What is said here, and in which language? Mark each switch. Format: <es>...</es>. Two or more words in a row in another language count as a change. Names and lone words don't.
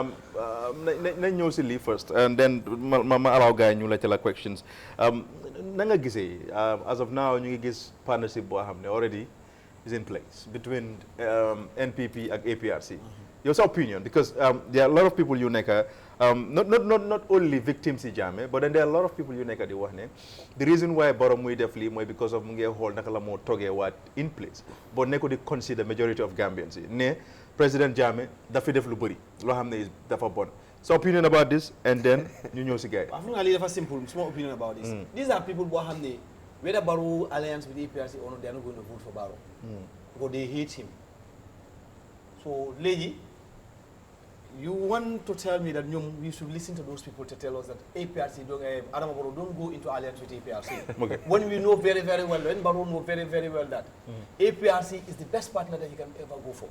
<wo>nañ ñëw si lii</wo> <en>first and then</en> <wo>ma allow gars yi ñu laajte la questions na nga gisee</wo> <en>as of now</en> <wo>ñu ngi gis partnership boo xam ne already</wo> <en>is in place between NPP ak APRC your opinion because there are a lot of people</en> <wo>yu nekk</wo> <en>not only victims si Jammeh but then there are a lot of people</en> <wo>yu nekk di wax ne</wo> <en>the reason why Barrow</en> <wo>muy def lii mooy</wo> <en>because of</en> <wo>mu ngi xool naka la moo toggee waat</wo> <en>in place but</en> <wo>ne ko di</wo> <en>consider majority of Gambians</en> <wo>yi ne</wo> <en>président Jammeh</en> <wo>dafa def lu bëri loo xam ne dafa bon</wo> <en>so opinion about this and then</en> <wo>ñu ñëw si gars yi. waaw xam nga lii dafa simple</wo> <en>small opinion about this. These are people</en> <wo>boo xam ne</wo> <en>whether Barrow alliance with APRC or not they are not going to vote for Barrow. Because they hate him. So léegi you want to tell me that we should listen to those people to tell us that APRC Adama Barrow don't go into alliance with APRC. When we know very, very well, when Barrow know very, very well that APRC is the best partner that he can ever go for.</en>